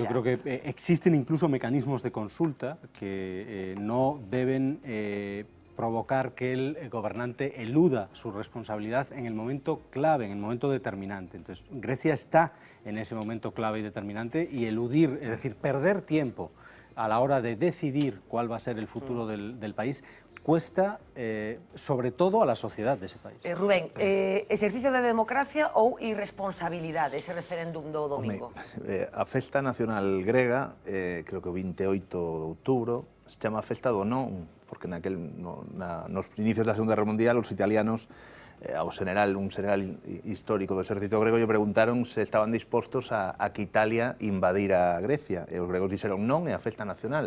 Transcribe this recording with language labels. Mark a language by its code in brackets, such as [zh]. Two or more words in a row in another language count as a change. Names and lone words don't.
[es] Yo creo que existen incluso mecanismos de consulta que no deben provocar que el gobernante eluda su responsabilidad en el momento clave, en el momento determinante. Entonces, Grecia está en ese momento clave y determinante y eludir, es decir, perder tiempo a la hora de decidir cuál va a ser el futuro del país, cuesta sobre todo a la sociedad de ese país. [gl] Rubén, exercicio de democracia ou irresponsabilidade ese referéndum do domingo? A festa nacional grega, creo que o 28 de outubro, se chama Festa do Non, porque nos inicios da Segunda Guerra Mundial os italianos un general histórico do exército grego lle preguntaron se estaban dispostos a que Italia invadira Grecia e os gregos dixeron non, é a festa nacional.